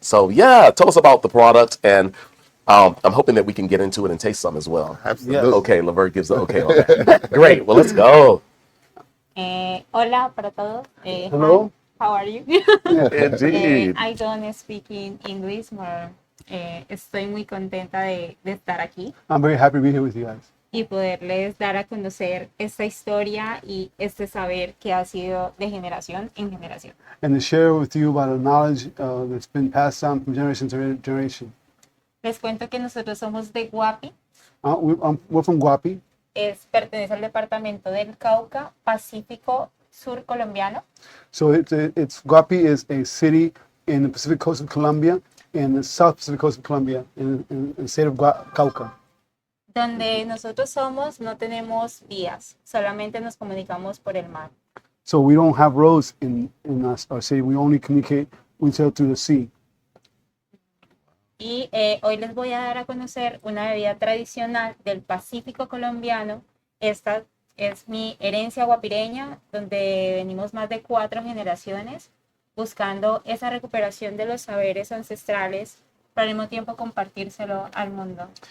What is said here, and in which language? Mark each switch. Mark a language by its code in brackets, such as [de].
[en] So yeah, tell us about the product, and I'm hoping that we can get into it and taste some as well. Absolutely. Okay, Levert gives the okay on that. Great. Well, let's go. [es] Hola para todos. [en] Hello. Hi, how are you? Indeed. I don't speak in English more. [es] Estoy muy contenta de estar aquí [en] I'm very happy to be here with you guys. [es] y poderles dar a conocer esta historia y este saber que ha sido de generación en generación. [en] And to share with you about the knowledge that's been passed down from generation to generation. [es] Les cuento que nosotros somos de Guapi, [en] We're from Guapi. [es] pertenece al departamento del Cauca, Pacífico Sur colombiano. [en] So it's Guapi is a city in the Pacific coast of Colombia, in the South Pacific coast of Colombia, in the state of Cauca. [es] Donde nosotros somos no tenemos vías, solamente nos comunicamos por el mar. [en] So we don't have roads in our city. We only communicate with each other through the sea. [es] Y hoy les voy a dar a conocer una bebida tradicional del Pacífico colombiano. Esta es mi herencia guapireña, donde venimos más de 4 generaciones buscando esa recuperación de los saberes ancestrales, pero al mismo tiempo compartírselo al mundo.